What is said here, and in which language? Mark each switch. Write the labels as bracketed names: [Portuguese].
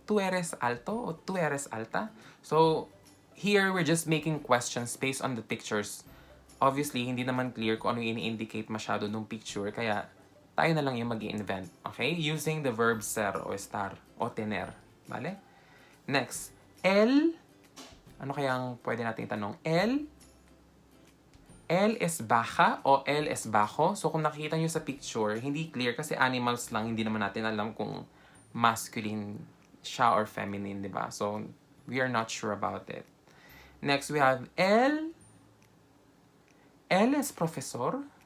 [Spanish] Tú eres alto o tú eres alta? [English] So, here we're just making questions based on the pictures. [Filipino] Obviously, hindi naman clear kung ano yung ini-indicate masyado nung picture, kaya tayo na lang yung mag-i-invent. Okay? [English] Using the verb ser o estar o tener. [Spanish] Vale? [English] Next. [Filipino] Ano kayang pwede nating tanong? [Spanish] El es baja o el es bajo. [Filipino] So, kung nakikita nyo sa picture, hindi clear kasi animals lang, hindi naman natin alam kung masculine siya or feminine, di ba? [English] So, we are not sure about it. Next, we have [Spanish] él es profesor.